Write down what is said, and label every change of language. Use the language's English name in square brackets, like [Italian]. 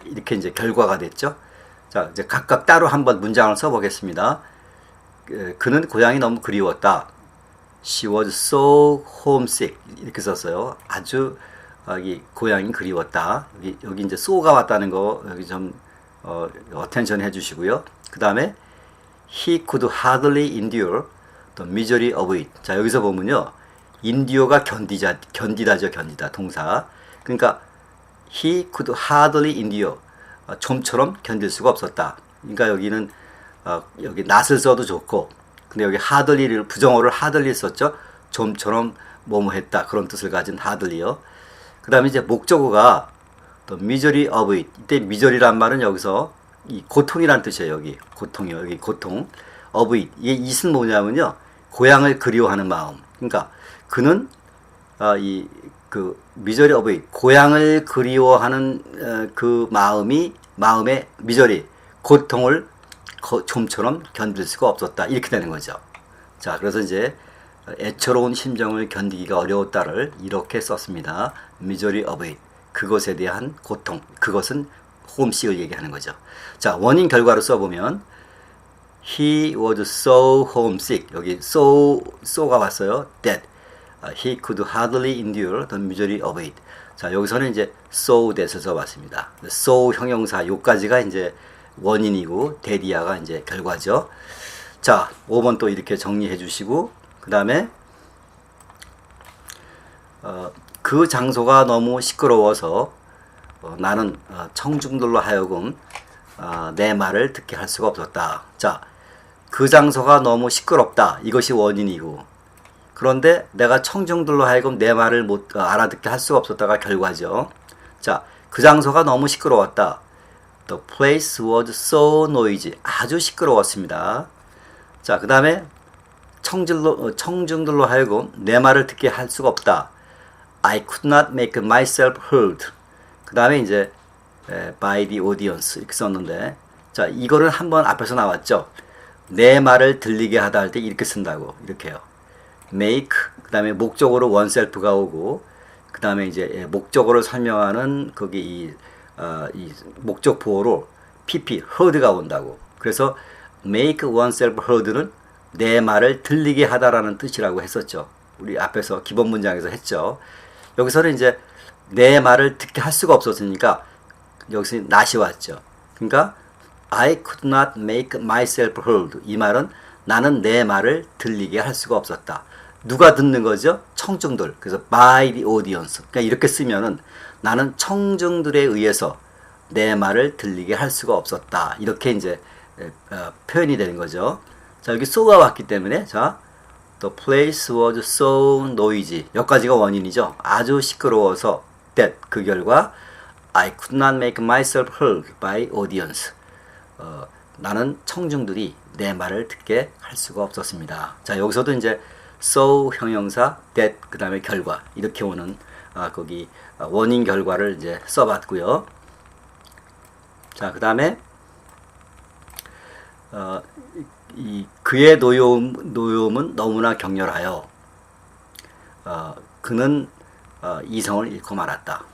[Korean] 이렇게 이제 결과가 됐죠. 자, 이제 각각 따로 한번 문장을 써보겠습니다. 그는 고향이 너무 그리웠다. [English] She was so homesick. [Korean] 이렇게 썼어요. 아주 이 고향이 그리웠다. 여기 이제 so가 왔다는 거 여기 좀 attention 해주시고요. 그 다음에 [English] he could hardly endure the misery of it. [Korean] 자, 여기서 보면요, endure가 견디다죠, 견디다 동사. 그러니까 [English] he could hardly endure, [Korean] 좀처럼 견딜 수가 없었다. 그러니까 여기는 여기 not을 써도 좋고, 근데 여기 hardly를 부정어를 hardly 썼죠. 좀처럼 뭐뭐 했다, 그런 뜻을 가진 hardly요. 그 다음에 이제 목적어가 [English] the misery of it. [Korean] 이때 misery란 말은 여기서 이 고통이란 뜻이에요. 여기 고통이요. 여기 고통. of it. 이게 it은 뭐냐면요, 고향을 그리워하는 마음. 그러니까 그는 이 그 [English] misery of it, [Korean] 고향을 그리워하는 그 마음의 misery, 고통을 좀처럼 견딜 수가 없었다. 이렇게 되는 거죠. 자, 그래서 이제 애처로운 심정을 견디기가 어려웠다를 이렇게 썼습니다. [English] misery of it. [Korean] 그것에 대한 고통. 그것은 homesick을 얘기하는 거죠. 자, 원인 결과로 써보면 [English] he was so homesick. [Korean] 여기 so가 왔어요. [English] that he could hardly endure the misery of it. [Korean] 자, 여기서는 이제 so that을 써봤습니다. so 형용사 요까지가 이제 원인이고 데디아가 이제 결과죠. 자, 5번 또 이렇게 정리해 주시고 그 다음에 그 장소가 너무 시끄러워서 나는 청중들로 하여금 내 말을 듣게 할 수가 없었다. 자, 그 장소가 너무 시끄럽다. 이것이 원인이고 그런데 내가 청중들로 하여금 내 말을 못 알아듣게 할 수가 없었다가 결과죠. 자, 그 장소가 너무 시끄러웠다. [English] The place was so noisy. [Korean] 아주 시끄러웠습니다. 자, 그 다음에 청중들로 하여금 내 말을 듣게 할 수가 없다. [English] I could not make myself heard. [Korean] 그 다음에 이제 [English] by the audience [Korean] 이렇게 썼는데, 자, 이거는 한번 앞에서 나왔죠. 내 말을 들리게 하다 할 때 이렇게 쓴다고. 이렇게요. make, 그 다음에 목적어로 oneself가 오고, 그 다음에 이제 목적어를 설명하는 거기 이 목적 보호로 pp, heard가 온다고. 그래서 [English] make oneself heard [Korean] 는 내 말을 들리게 하다라는 뜻이라고 했었죠. 우리 앞에서 기본 문장에서 했죠. 여기서는 이제 내 말을 듣게 할 수가 없었으니까 여기서 not이 왔죠. 그러니까 [English] I could not make myself heard. [Korean] 이 말은 나는 내 말을 들리게 할 수가 없었다. 누가 듣는 거죠? 청중들. 그래서 [English] by the audience. [Korean] 그러니까 이렇게 쓰면은 나는 청중들에 의해서 내 말을 들리게 할 수가 없었다. 이렇게 이제 표현이 되는 거죠. 자, 여기 so가 왔기 때문에 자, [English] the place was so noisy. [Korean] 여기까지가 원인이죠. 아주 시끄러워서 [English] that [Korean] 그 결과 [English] I could not make myself heard by audience. [Korean] 나는 청중들이 내 말을 듣게 할 수가 없었습니다. 자, 여기서도 이제 so 형용사 that 그 다음에 결과 이렇게 오는 거기 원인 결과를 이제 써봤고요. 자, 그 다음에 이 그의 노여움은 너무나 격렬하여 그는 이성을 잃고 말았다.